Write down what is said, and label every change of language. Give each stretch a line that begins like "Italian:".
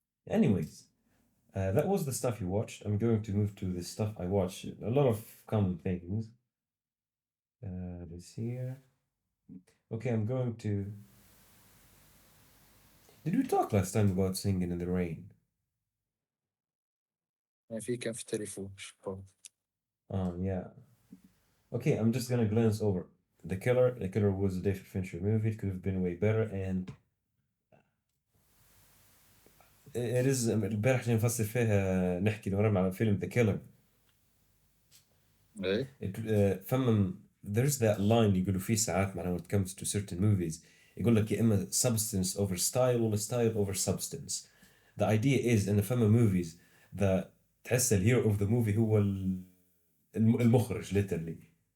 English: Anyways, that was the stuff you watched. I'm going to move to the stuff I watched. A lot of common things. Let's see here. Okay, I'm going to. Did we talk last time about Singing in the Rain?
Arabic: يعني في كان في التليفون شباب.
English: Yeah. Okay, I'm just gonna glance over. The Killer. The Killer was a David Fincher movie. It could have been way better, and it is.
Arabic: البارح جاي نفصل فيها نحكي نورم على فيلم The Killer. ايه
English: فما there's that line
Arabic: يقولوا فيه ساعات معناها
English: when it comes to certain movies
Arabic: يقول لك يا إما
English: substance over style ولا style over substance. The idea is
Arabic: إن فما
English: movies that
Arabic: تحس ال
English: hero of the movie
Arabic: هو المخرج
English: literally.